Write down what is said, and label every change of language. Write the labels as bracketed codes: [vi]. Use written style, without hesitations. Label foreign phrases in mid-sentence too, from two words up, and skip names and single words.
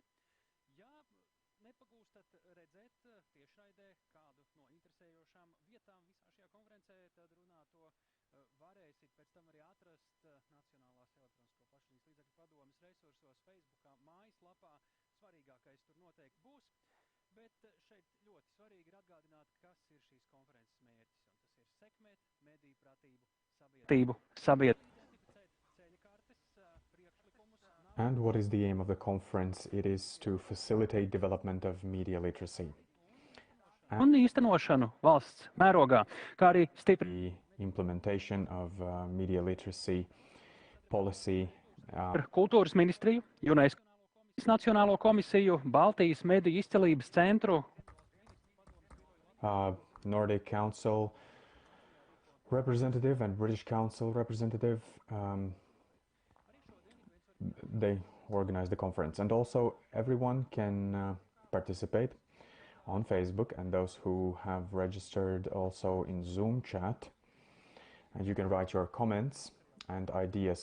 [lv] Ja nepagūstat redzēt tiešraidē kādu no interesējošām vietām visā šajā konferencē, tad runāto varēsit pēc tam arī atrast Nacionālās elektronisko plašsaziņas līdzekļu padomes resursos, Facebookā, mājaslapā. Svarīgākais tur noteikti būs, bet šeit ļoti svarīgi ir atgādināt, kas ir šīs konferences mērķis, un tas ir sekmēt medijpratību sabiedrību. [en] And what is the aim of the conference? It is to facilitate development of media literacy. [lv] Un īstenošanu valsts mērogā, kā arī [en] The implementation of media literacy policy. [lv] Kultūras ministriju, UNESCO Nacionālo komisiju, Baltijas mediju izcelības centru, [en] Nordic Council representative and British Council representative. They organize the conference, and also everyone can participate on Facebook, and those who have registered also in Zoom chat, and you can write your comments and ideas.